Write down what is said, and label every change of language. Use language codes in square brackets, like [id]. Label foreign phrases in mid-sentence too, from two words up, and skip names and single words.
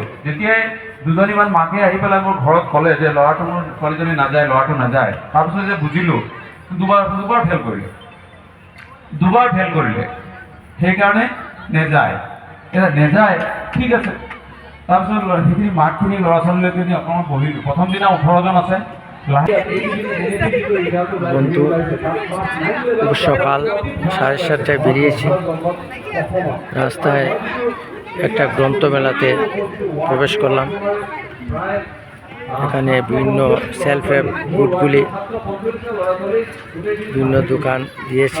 [as] যেতিয়াই 2জনীমান মাকে আহি পেলাই মোৰ ঘৰত ক'লে যে মোৰ ছোৱালীজনী ল'ৰাটো নাযায়, তাৰপিছত যে বুজিলোঁ দুবাৰ ফেল কৰিলে, সেইকাৰণে নেযায় ঠিক আছে। তাৰপিছত সেইখিনি মাকখিনি ল'ৰা ছোৱালীলৈকে নি অকণমান বহিলোঁ। প্ৰথম দিনা 18জন আছে। [bn] বন্ধু, সকাল 7:30টায় বেরিয়েছি। রাস্তায় একটা গ্রন্থমেলাতে প্রবেশ করলাম। এখানে বিভিন্ন [en] self help groups [bn] বিভিন্ন দোকান দিয়েছে।